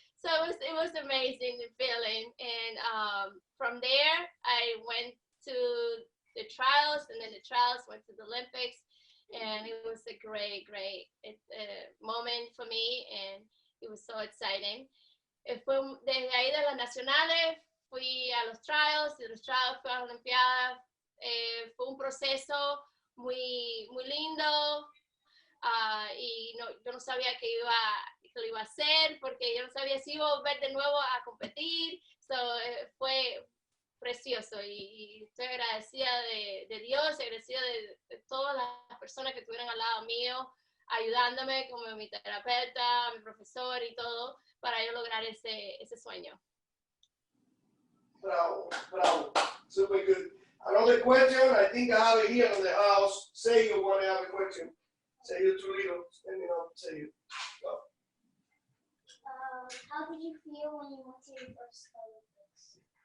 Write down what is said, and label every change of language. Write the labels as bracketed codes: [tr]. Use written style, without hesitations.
[en] So it was amazing, the feeling. And from there, I went to the trials, and then the trials went to the Olympics. And it was a great moment for me, and it was so exciting. [es] Desde ahí de las nacionales fui a los trials, de los trials fui a las Olimpiadas. Fue un proceso muy lindo, y no, yo no sabía que lo iba a hacer, porque yo no sabía si iba a volver de nuevo a competir. Fue precioso y estoy agradecida de Dios, agradecida de todas las personas que estuvieron al lado mío, ayudándome, como mi terapeuta, mi profesor y todo, para yo lograr ese sueño. [en] Bravo, bravo, super good. Another question, I think I have it here in the house. Say you want to have a question. Say you Trujillo, standing up, say you. Go. How did you feel when you went to your first Olympics?